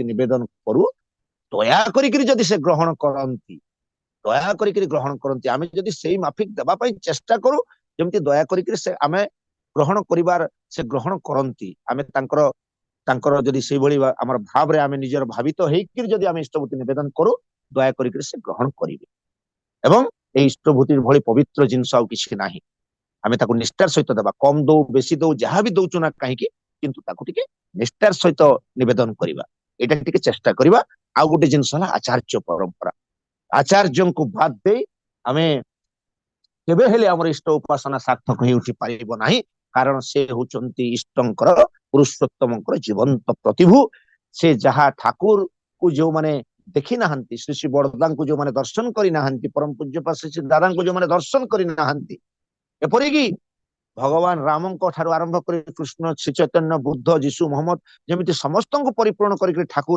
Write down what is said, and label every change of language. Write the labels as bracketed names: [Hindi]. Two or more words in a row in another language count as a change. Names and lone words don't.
[Odia] ନିବେଦନ କରୁ, ଦୟା କରିକିରି ଯଦି ସେ ଗ୍ରହଣ କରନ୍ତି, ଦୟା କରିକିରି ଗ୍ରହଣ କରନ୍ତି, ଆମେ ଯଦି ସେଇ ମାଫିକ ଦେବା ପାଇଁ ଚେଷ୍ଟା କରୁ, ଯେମିତି ଦୟା କରିକିରି ସେ ଆମେ ଗ୍ରହଣ କରିବାର, ସେ ଗ୍ରହଣ କରନ୍ତି, ଆମେ ତାଙ୍କର ତାଙ୍କର ଯଦି ସେଇଭଳି ଆମର ଭାବରେ ଆମେ ନିଜର ଭାବିତ ହେଇକିରି ଯଦି ଆମେ ଇଷ୍ଟଭୂତି ନିବେଦନ କରୁ ଦୟା କରିକିରି ସେ ଗ୍ରହଣ କରିବେ ଏବଂ ଏଇ ଇଷ୍ଟଭୂତିର ভଳି ପବିତ୍ର ଜିନିଷ ଆଉ କିଛି ନାହିଁ ଆମେ ତାକୁ ନିଷ୍ଠାର ସହିତ ଦେବା କମ ଦଉ ବେଶୀ ଦଉ ଯାହା ବି ଦଉଛୁ ନା କାହିଁକି କିନ୍ତୁ ତାକୁ ଟିକେ ନିଷ୍ଠାର ସହିତ ନିବେଦନ କରିବା ଏଇଟା ଟିକେ ଚେଷ୍ଟା କରିବା ଆଉ ଗୋଟେ ଜିନିଷ ହେଲା ଆଚାର୍ଯ୍ୟ ପରମ୍ପରା ଆଚାର୍ଯ୍ୟଙ୍କୁ ବାଦ ଦେଇ ଆମେ କେବେ ହେଲେ ଆମର ଇଷ୍ଟ ଉପାସନା ସାର୍ଥକ ହେଇ ଉଠି ପାରିବ ନାହିଁ କାରଣ ସେ ହଉଛନ୍ତି ଇଷ୍ଟଙ୍କର ପୁରୁଷୋତ୍ତମଙ୍କର ଜୀବନ୍ତ ପ୍ରତିଭୁ ସେ ଯାହା ଠାକୁରକୁ ଯୋଉମାନେ ଦେଖି ନାହାନ୍ତି ଶ୍ରୀ ଶ୍ରୀ ବଡ଼ଦାଙ୍କୁ ଯୋଉମାନେ ଦର୍ଶନ କରି ନାହାନ୍ତି ପରମ ପୂଜ୍ୟପାଦ ଶ୍ରୀ ଶ୍ରୀ ଦାଦାଙ୍କୁ ଯୋଉମାନେ ଦର୍ଶନ କରି ନାହାନ୍ତି ଏପରିକି ଭଗବାନ ରାମଙ୍କ ଠାରୁ ଆରମ୍ଭ କରି କୃଷ୍ଣ ଶ୍ରୀ ଚୈତନ୍ୟ ବୁଦ୍ଧ ଯୀଶୁ ମହମ୍ମଦ ଯେମିତି ସମସ୍ତଙ୍କୁ ପରିପୂରଣ କରିକି ଠାକୁର